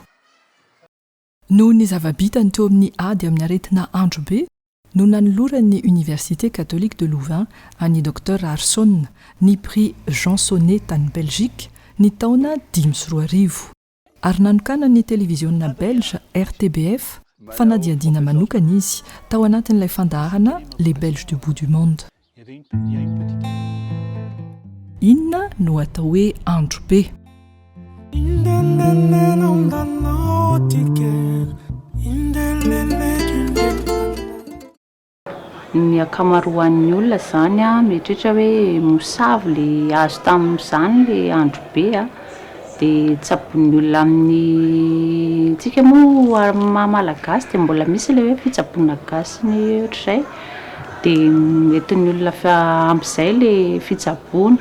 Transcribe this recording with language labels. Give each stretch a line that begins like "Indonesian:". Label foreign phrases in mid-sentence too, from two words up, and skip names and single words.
Malagasy: Noho ny zava-bitany teo amin'ny ady amin'ny aretina Androbe no nanoloran'ny Université catholique de Louvain an'i Dr Arsona ny prix Jean Sonnet tany Belgique ny taona 520. Ary nanokana ny
French: télévision belge
Malagasy: RTBF fanadiadiana manokana izy tao anatin'ilay fandaharana les Belges du bout du monde. Inona no atao hoe Androbe? Ny akamaroan'ny olona zany mieritreritra hoe mosavy le azo tamin'izany le Androbe dia tsabon'ny olona amin'ny tsika moa malagasy dia mbola misy ilay hoe fitsaboana gasy ny ohatr'izay dia entin'ny olona amin'izay ilay fitsaboana.